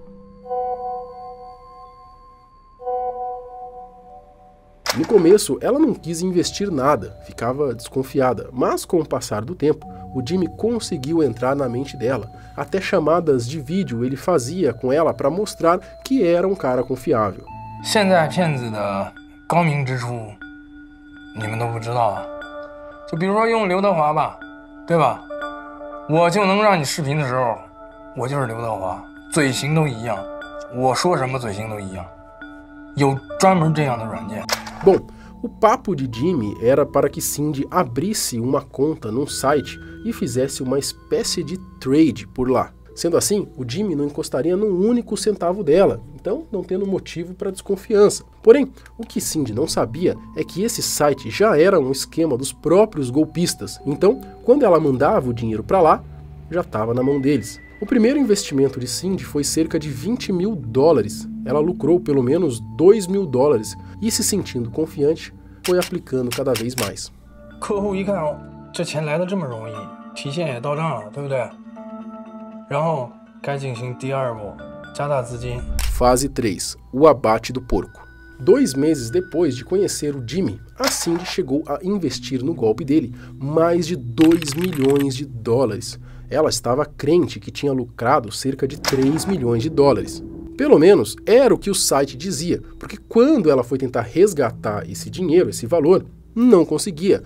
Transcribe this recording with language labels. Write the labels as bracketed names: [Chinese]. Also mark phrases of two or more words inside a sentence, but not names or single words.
[Portuguese] No começo, ela não quis investir nada, ficava desconfiada, mas com o passar do tempo, o Jimmy conseguiu entrar na mente dela. Até chamadas de vídeo ele fazia com ela para mostrar que era um cara confiável. [Chinese] 现在骗子的高明之处，你们都不知道啊。就比如说用刘德华吧，对吧？我就能让你视频的时候，我就是刘德华，嘴型都一样，我说什么嘴型都一样，有专门这样的软件。 [Portuguese] Bom, o papo de Jimmy era para que Cindy abrisse uma conta num site e fizesse uma espécie de trade por lá. Sendo assim, o Jimmy não encostaria num único centavo dela, então não tendo motivo para desconfiança. Porém, o que Cindy não sabia é que esse site já era um esquema dos próprios golpistas, então, quando ela mandava o dinheiro para lá, já estava na mão deles. O primeiro investimento de Cindy foi cerca de $20 mil. Ela lucrou pelo menos $2 mil e, se sentindo confiante, foi aplicando cada vez mais. [Chinese] 客户一看这钱来得这么容易，提现也到账了，对不对？然后该进行第二步，加大资金。 [Portuguese] Fase 3. O abate do porco. 2 meses depois de conhecer o Jimmy, a Cindy chegou a investir no golpe dele mais de $2 milhões. Ela estava crente que tinha lucrado cerca de $3 milhões. Pelo menos era o que o site dizia, porque quando ela foi tentar resgatar esse dinheiro, esse valor, não conseguia.